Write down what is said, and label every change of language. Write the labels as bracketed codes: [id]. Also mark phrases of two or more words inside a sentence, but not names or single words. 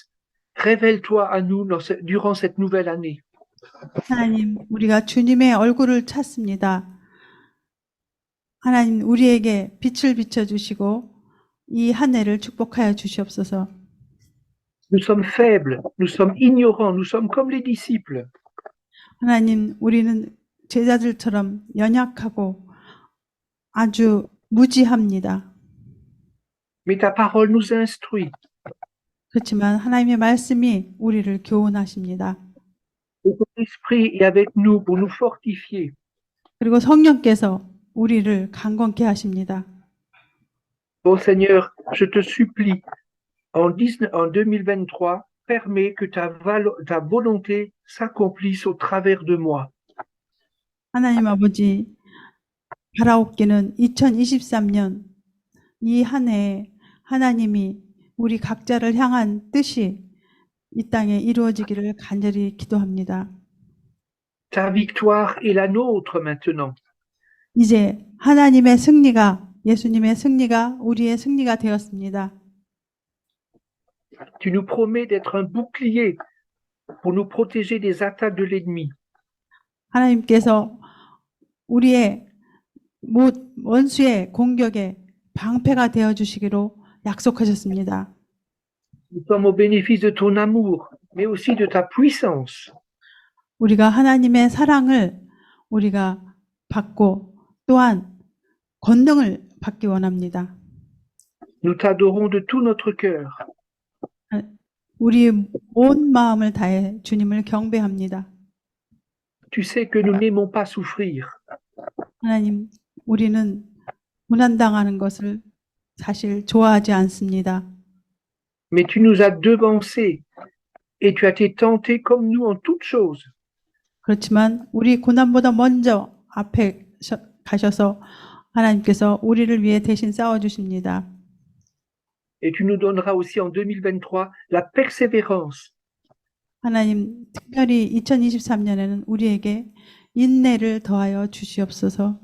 [fr] Révèle-toi à nous durant cette nouvelle année. [ko] 하나님, 우리가 주님의 얼굴을 찾습니다. 하나님, 우리에게 빛을 비춰주시고 이 한 해를 축복하여 주시옵소서. [fr] Nous sommes faibles, nous sommes ignorants, nous sommes comme les disciples. [ko] 하나님, 우리는 제자들처럼 연약하고 아주 무지합니다. [fr] Mais ta parole nous instruit. [ko] 그렇지만 하나님의 말씀이 우리를 교훈하십니다. [fr] Et ton esprit est avec nous pour nous fortifier. [ko] 그리고 성령께서 우리를 강건케 하십니다. [fr] Ô Seigneur, je te supplie, en 2023, permets que ta volonté s'accomplisse au travers de moi. [ko] 하나님 아버지, 바라옵기는 2023년 이 한 해에 하나님이 우리 각자를 향한 뜻이 이 땅에 이루어지기를 간절히 기도합니다. [fr] Ta victoire est la nôtre maintenant. [ko] 이제 하나님의 승리가, 예수님의 승리가 우리의 승리가 되었습니다. [fr] Tu nous promets d'être un bouclier pour nous protéger des attaques de l'ennemi. [ko] 하나님께서 우리의 원수의 공격에 방패가 되어 주시기로 약속하셨습니다. [fr] Nous sommes au bénéfice de ton amour, mais aussi de ta puissance. [ko] 우리가 하나님의 사랑을 우리가 받고 또한 권능을 받기 원합니다. [fr] Nous t'adorons de tout notre cœur. [ko] 우리 온 마음을 다해 주님을 경배합니다. [fr] Tu sais que nous n'aimons pas souffrir. [ko] 하나님, 우리는 고난당하는 것을 사실 좋아하지 않습니다. [fr] Mais tu nous as devancés et tu as été tenté comme nous en toutes choses. [ko] 그렇지만 우리 고난보다 먼저 앞에 가셔서 하나님께서 우리를 위해 대신 싸워주십니다. [fr] Et tu nous donneras aussi en 2023 la persévérance. [ko] 하나님, 특별히 2023년에는 우리에게 인내를 더하여 주시옵소서.